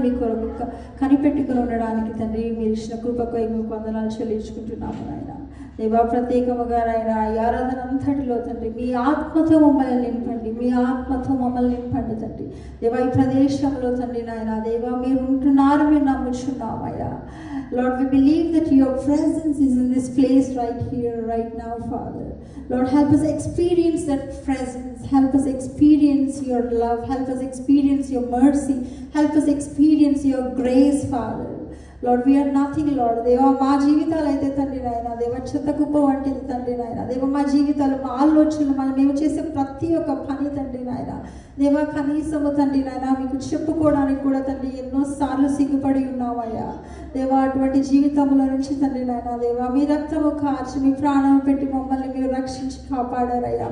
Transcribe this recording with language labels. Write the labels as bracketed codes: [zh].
[te] మీ కొరకు కనిపెట్టుకుని ఉండడానికి తండ్రి మీరు ఇచ్చిన కృపకు మీకు వందనాలు చెల్లించుకుంటున్నాము నాయన. దేవా ప్రత్యేకముగా నాయన ఈ ఆరాధన అంతటిలో తండ్రి మీ ఆత్మతో మమ్మల్ని నింపండి, మీ ఆత్మతో మమ్మల్ని నింపండి తండ్రి. దేవా ఈ ప్రదేశంలో తండ్రి నాయన దేవా మీరు ఉంటున్నారు, మేము నమ్ముచున్నామయ్యా. [en] Lord, we believe that your presence is in this place right here, right now, Father. Lord, help us experience that presence. Help us experience your love. Help us experience your mercy. Help us experience your grace, Father. Lord, we are nothing, Lord. [te] దేవా మా జీవితాలు అయితే తండ్రి నాయన దేవా చెత్త కుప్ప వంటిది తండ్రి నాయన. దేవా మా జీవితాలు, మా ఆలోచనలు, మేము చేసే ప్రతి ఒక్క పని తండ్రి నాయన దేవా కనీసము తండ్రి నాయన మీకు చెప్పుకోవడానికి కూడా తండ్రి ఎన్నోసార్లు సిగ్గుపడి ఉన్నామయ్యా. దేవా అటువంటి జీవితంలో నుంచి తండ్రి నాయన దేవా మీ రక్తము కార్చి మీ ప్రాణం పెట్టి మమ్మల్ని మీరు రక్షించి కాపాడారయ్యా.